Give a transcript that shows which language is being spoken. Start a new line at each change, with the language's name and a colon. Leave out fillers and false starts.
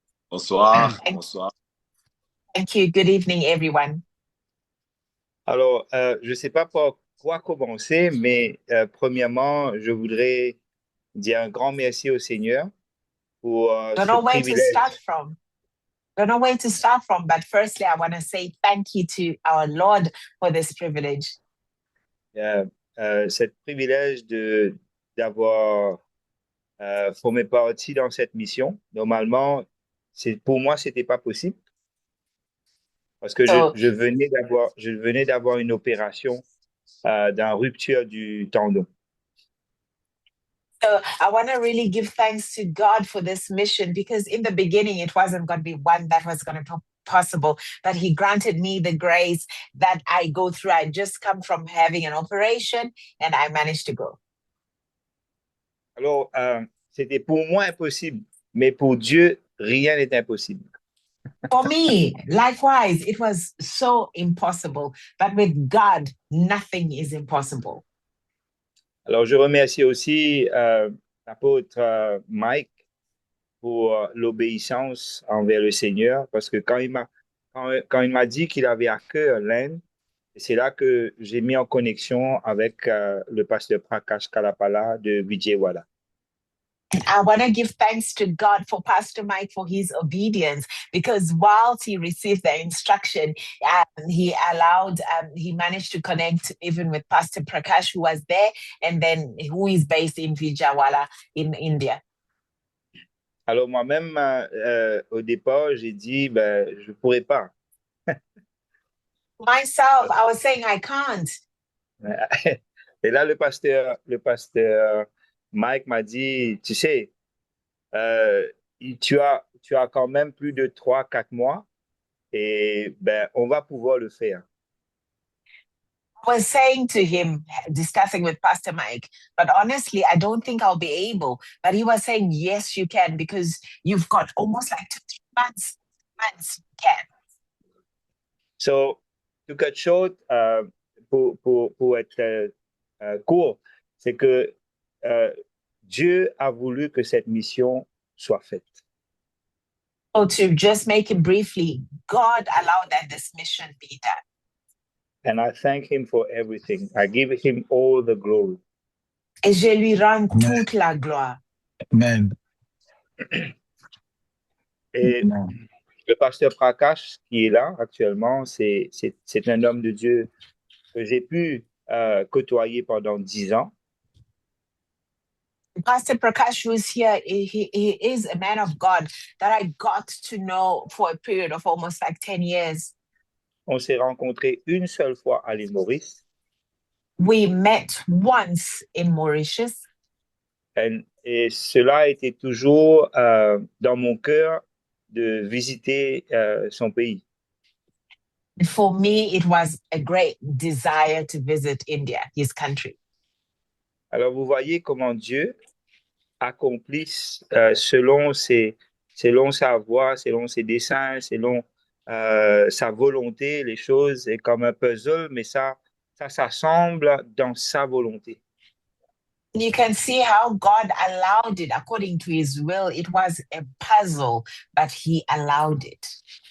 French: Bonsoir. Bonsoir.
English: Thank you. Good evening, everyone.
French: Alors, je ne sais pas par quoi commencer, mais premièrement, je voudrais dire un grand merci au Seigneur pour
English: Don't
French: ce
English: know where to
French: privilège.
English: start from. Don't know where to start from, but firstly, I want to say thank you to our Lord for this privilege.
French: Ce privilège d'avoir formé partie dans cette mission. Normalement, pour moi, c'était pas possible parce que je venais d'avoir une opération d'une rupture du tendon.
English: So I want to really give thanks to God for this mission because in the beginning, it wasn't going to be one that was going to be possible, but he granted me the grace that I go through. I just come from having an operation and I managed to go.
French: Alors, c'était pour moi impossible, mais pour Dieu, rien n'est impossible.
English: For me, likewise, it was so impossible, but with God, nothing is impossible.
French: Alors, je remercie aussi l'apôtre Mike pour l'obéissance envers le Seigneur, parce que quand il m'a dit qu'il avait à cœur l'Inde, c'est là que j'ai mis en connexion avec le pasteur Prakash Kalapala de Vijayawada.
English: I want to give thanks to God for Pastor Mike for his obedience, because whilst he received the instruction, he managed to connect even with Pastor Prakash, who was there, and then who is based in Vijayawada in India.
French: Alors moi-même, au départ, j'ai dit, je ne pourrais pas.
English: Myself, I was saying I can't.
French: Et là, le pasteur Mike m'a dit, tu sais, tu as quand même plus de 3-4 mois et on va pouvoir le faire.
English: I was saying to him, discussing with Pastor Mike, but honestly, I don't think I'll be able. But he was saying, yes, you can, because you've got almost like 2-3 months. You can. So, to cut short,
French: pour être court, c'est que Dieu a voulu que cette mission soit faite.
English: So to just make it briefly, God allowed that this mission be done. And I thank him for everything. I give him all the glory.
French: Et je lui rends toute la gloire. Amen. Et le pasteur Prakash qui est là actuellement, c'est un homme de Dieu que j'ai pu côtoyé pendant 10 ans.
English: Pastor Prakash, who's here, he is a man of God that I got to know for a period of almost like 10 years.
French: On s'est rencontrés une seule fois à l'île Maurice.
English: We met once in Mauritius.
French: Et cela a été toujours dans mon cœur de visiter son pays.
English: For me, it was a great desire to visit India, his country.
French: Alors, vous voyez comment Dieu accomplit selon sa voie, selon ses desseins, selon sa volonté, les choses. Et comme un puzzle, mais ça s'assemble dans sa volonté.
English: You can see how God allowed it according to his will. It was a puzzle, but he allowed it.